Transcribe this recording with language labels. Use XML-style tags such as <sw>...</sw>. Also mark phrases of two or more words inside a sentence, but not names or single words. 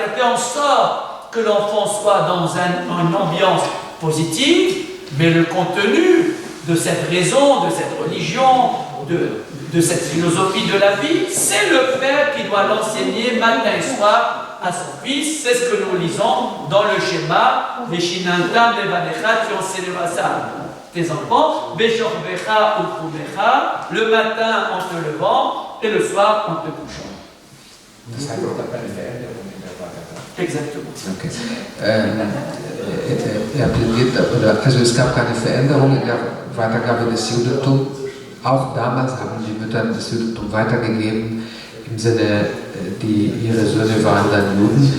<fr>Elle fait en sorte que l'enfant soit dans une ambiance positive, mais le contenu de cette raison, de cette religion, de cette philosophie de la vie, c'est le père qui doit l'enseigner matin et soir à son fils. C'est ce que nous lisons dans le schéma</fr> <he>ושננתם לבניך,</he> <fr>tu enseigneras ça tes enfants,</fr> <he>בשכבך ובקומך,</he> <fr>le matin en te levant et le soir en te couchant.</fr> <de>Das heißt auch keine Veränderung in der Weitergabe.</de> <fr>Exactement. Okay.</fr> <de>Er plädiert, also es gab keine Veränderung in der Weitergabe des Judentums. Auch damals haben die Mütter das Judentum weitergegeben, im Sinne, ihre Söhne waren dann Juden.</de>